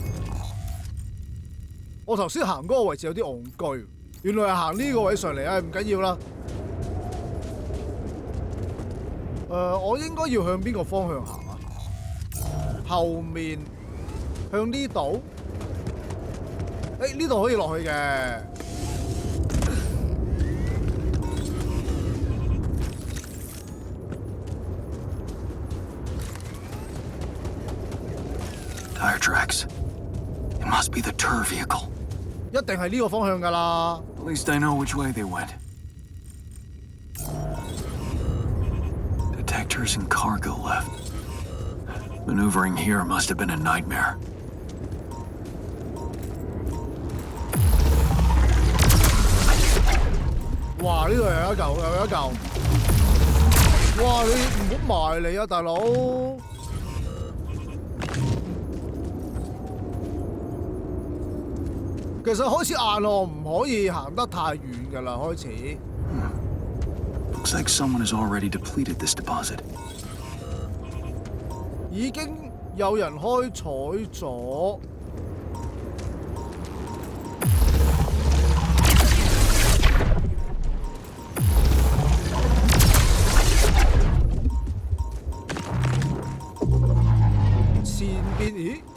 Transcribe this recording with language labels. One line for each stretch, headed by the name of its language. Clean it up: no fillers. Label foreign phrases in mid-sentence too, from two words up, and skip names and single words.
Cantonese: 我頭先行嗰個位置有啲戇居，原來係行呢個位上嚟啊！唔緊要啦。我應該要向邊個方向行啊？後面向呢度？呢度可以落去嘅。
English: Tire tracks. It must be the tour vehicle.
Cantonese: 一定係呢個方向㗎啦。
English: At least I know which way they went. Detectors and cargo left. Maneuvering here must have been a nightmare.
Cantonese: 哇！呢度有一嚿，又有一嚿。哇！你唔好埋嚟啊，大佬！其實開始硬咯，唔可以行得太遠㗎啦，開始。
English: Looks like someone has already depleted this deposit.
Cantonese: 已經有人開採咗。前邊咦？